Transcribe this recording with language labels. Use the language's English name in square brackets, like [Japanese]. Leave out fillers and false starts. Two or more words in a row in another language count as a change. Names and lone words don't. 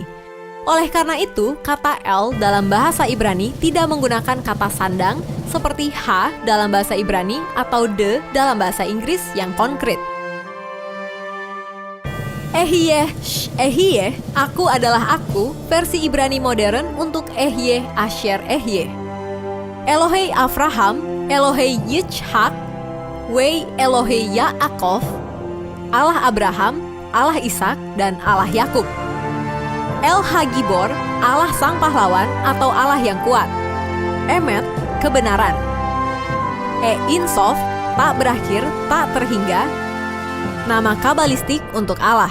[Indonesian] Oleh karena itu, kata El dalam bahasa Ibrani tidak menggunakan kata sandang, seperti ha dalam bahasa Ibrani atau de dalam bahasa Inggris yang konkret. Ehyeh, aku adalah aku, versi Ibrani modern untuk [Hebrew] אהיה אשר אהיה. אלוהי אברהם, אלוהי יצחק, ואלוהי יעקב, [Indonesian] Allah Abraham, Allah Ishak, dan Allah Yakub. [Hebrew] אל הגיבור, [Indonesian] Allah Sang Pahlawan atau Allah yang kuat. Emet, kebenaran. [Hebrew] אין סוף, [Indonesian] tak berakhir, tak terhingga, nama kabalistik untuk Allah.